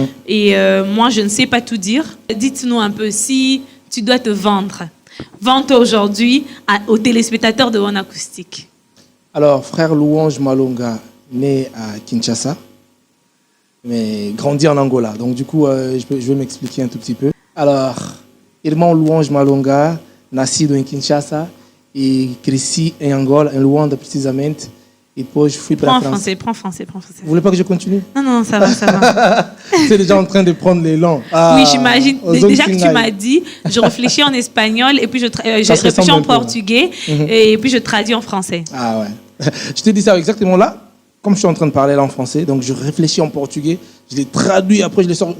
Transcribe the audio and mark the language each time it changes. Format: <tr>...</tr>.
<fr>Et moi, je ne sais pas tout dire. Dites-nous un peu, si tu dois te vendre, vends-toi aujourd'hui aux téléspectateurs de One Acoustique. Alors, frère Louange Malonga, né à Kinshasa, mais grandi en Angola. Donc, du coup, je vais m'expliquer un tout petit peu.</fr> <pt>Alors, irmão Louange Malonga, nascido em Kinshasa, e cresci em Angola, em Luanda precisamente, e depois fui para a France.</pt> <fr>Prends français. Vous voulez pas que je continue? Non, ça va. C'est déjà en train de prendre l'élan. Oui, j'imagine. Déjà que tu m'as dit, je réfléchis en espagnol, et puis je réfléchis en portugais, et puis je traduis en français. Ah ouais. Je te dis ça exactement là, comme je suis en train de parler là en français, donc je réfléchis en portugais, je les traduis, après je les sors.</fr>